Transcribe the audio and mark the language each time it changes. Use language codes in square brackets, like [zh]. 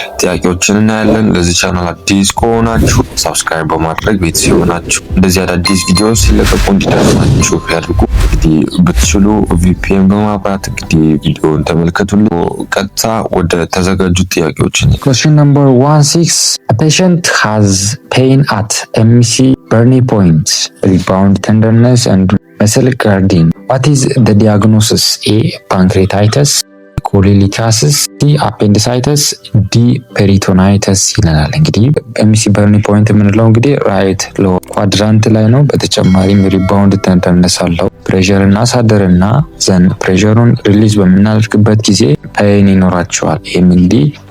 [am] ጥያቄዎችን እናያለን። ለዚህ ቻናል አዲስ ከሆናችሁ ሰብስክራይብ በማድረግ ቤተሰብ ይሆናችሁ እንደዚህ አዳዲስ ቪዲዮዎች ሲለቀቁ እንዲደርሳችሁ ያድርጉ። እንግዲህ ብትችሉ ቪፒኤን በማብራት እንግዲህ ቪዲዮውን ተመልከቱልኝ። ቀጥታ ወደ ተዘጋጁት ጥያቄዎች [en] Question number 16. A patient has pain at MEC Burney point, rebound tenderness and muscle carding. What is the diagnosis? A. [am] Pancreatitis, ኮሊሊቲያሲስ፣ ዲ አፔንዲሳይተስ፣ ዲ ፔሪቶናይተስ ይለናል። እንግዲህ ኤምሲ በርኒ ፖይንት የምንለው እንግዲህ ራይት ሎወር ኳድራንት ላይ ነው። በተጨማሪም ሪባውንድ ተንደርነስ አለው። ፕሬሸር እናሳደርና ዘን ፕሬሸሩን ሪሊዝ በምናደርግበት ጊዜ ፔን ይኖራቸዋል። ይህም እንግዲህ